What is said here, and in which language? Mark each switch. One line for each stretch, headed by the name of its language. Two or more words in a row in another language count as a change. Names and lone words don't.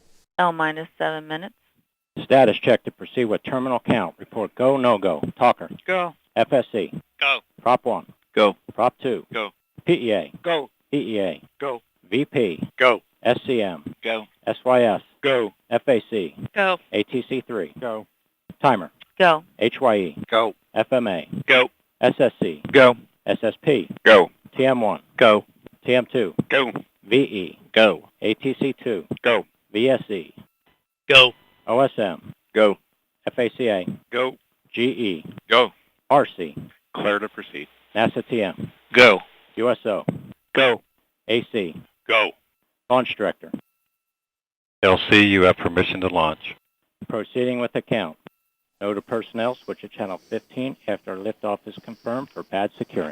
English: L minus 7 minutes. Status check to proceed with terminal count. Report go, no go. Talker. Go. FSC. Go. Prop 1. Go. Prop 2. Go. PEA. Go. PEA. Go. VP. Go. SCM. Go. SYS. Go. FAC. Go. ATC3. Go. Timer. Go. HYE. Go. FMA. Go. SSC. Go. SSP. Go. TM1. Go. TM2. Go. VE. Go. ATC2. Go. VSE. Go. OSM. Go. FACA. Go. GE. Go. RC. Clear to proceed. NASA TM. Go. USO. Go. AC. Go. Launch Director. LC, you have permission to launch. Proceeding with the count. Note to personnel, switch to channel 15 after liftoff is confirmed for pad securing.